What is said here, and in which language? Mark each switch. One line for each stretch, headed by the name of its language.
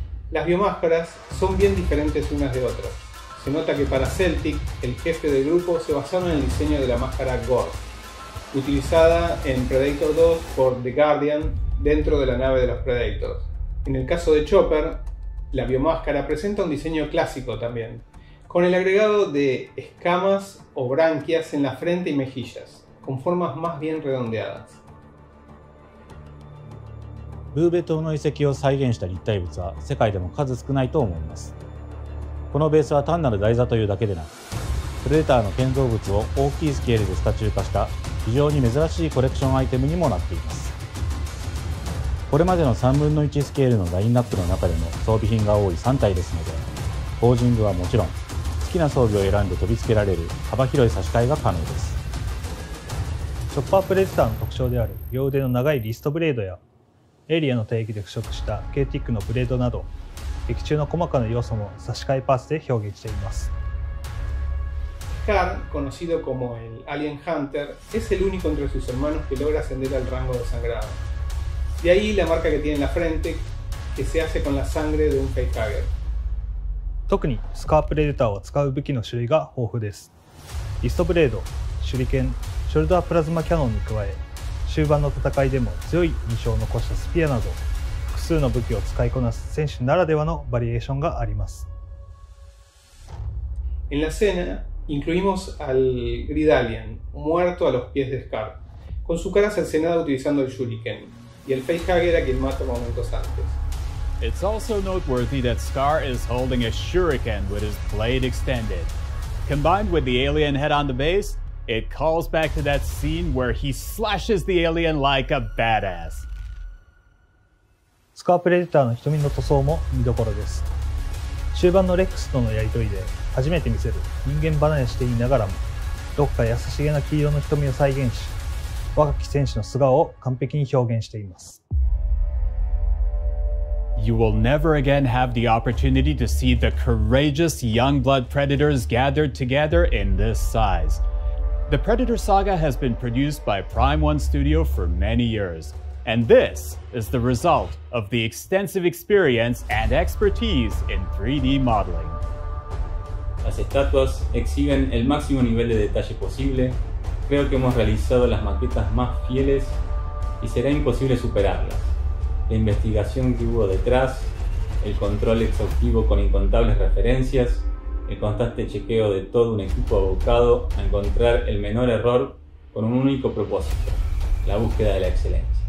Spanish: Las biomáscaras son bien diferentes unas de otras. Se nota que para Celtic, el jefe del grupo se basaron en el diseño de la máscara Gore, utilizada en Predator 2 por The Guardian dentro de la nave de los Predators. En el caso de Chopper, la biomáscara presenta un diseño clásico también, con el agregado de escamas o branquias en la frente y mejillas, con formas más bien redondeadas.
Japanese: ブーベ島の遺跡を再現した立体物は世界でも数少ないと思います。このベースは単なる台座というだけでなく、プレデターの建造物を大きいスケールでスタチュー化した非常に珍しいコレクションアイテムにもなっています。これまでの3分の1スケールのラインナップの中でも装備品が多い3体ですので、ポージングはもちろん、好きな装備を選んで取り付けられる幅広い差し替えが可能です。チョッパープレデターの特徴である両腕の長いリストブレードやエリアの定義で腐食したケーティックのブレードなど、劇中の細かな要素も差し替えパーツで表現しています。
Spanish: Carl, conocido como el Alien Hunter, es el único entre sus hermanos que logra ascender al rango de sangrado. De ahí la marca que tiene en la frente, que se hace con la sangre de un facehugger.
Japanese: 特にスカープレデターは使う武器の種類が豊富です。リストブレード、手裏剣、ショルダープラズマキャノンに加え、終盤の戦いでも強い印象を残したスピアなど、複数の武器を使いこなす選手ならではのバリエーションがあります。
Spanish: En la escena incluimos al Gridalian, muerto a los pies de Scar, con su cara cercenada utilizando el shuriken, y el facehugger a quien mata momentos antes.
English: It's also noteworthy that Scar is holding a shuriken with his blade extended. Combined with the alien head on the base, it calls back to that scene where he slashes the alien like a badass.
Japanese: スカープレデターの瞳の塗装も見どころです。終盤のレックスとのやりとりで初めて見せる人間離れしていながらも、どこか優しげな黄色の瞳を再現し、若き戦士の素顔を完璧に表現しています。 You will never again have the opportunity to see the courageous young blood predators gathered together in this size. The Predator saga has been produced by Prime One Studio for many years, and this is the result of the extensive experience and expertise in 3D modeling.
Spanish: Las estatuas exhiben el máximo nivel de detalle posible. Creo que hemos realizado las maquetas más fieles y será imposible superarlas. La investigación que hubo detrás, el control exhaustivo con incontables referencias, el constante chequeo de todo un equipo abocado a encontrar el menor error con un único propósito, la búsqueda de la excelencia.